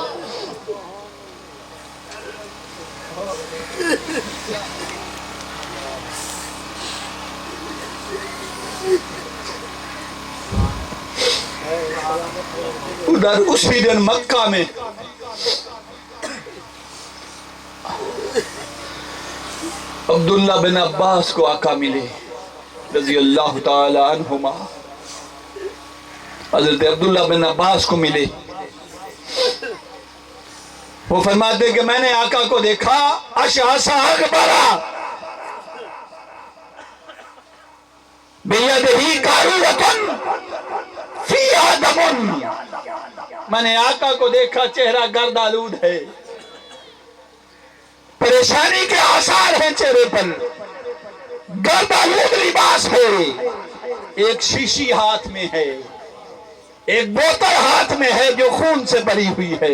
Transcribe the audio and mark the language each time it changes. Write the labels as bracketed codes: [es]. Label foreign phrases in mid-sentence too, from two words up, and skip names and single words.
[ur] ادھر اسی دن مکہ میں عبداللہ بن عباس کو آقا ملے [ar] رضی اللہ تعالی عنہما. [ur] حضرت عبداللہ بن عباس کو ملے. وہ فرماتے کہ میں نے آقا کو دیکھا [ar] اشعث اغبرا بیدہی قارورۃ فیہا دم. [ur] میں نے آقا کو دیکھا چہرہ گرد آلود ہے, پریشانی کے آثار ہیں چہرے پر, گرد آلود لباس ہے, ایک شیشی ہاتھ میں ہے, ایک بوتل ہاتھ میں ہے جو خون سے بھری ہوئی ہے.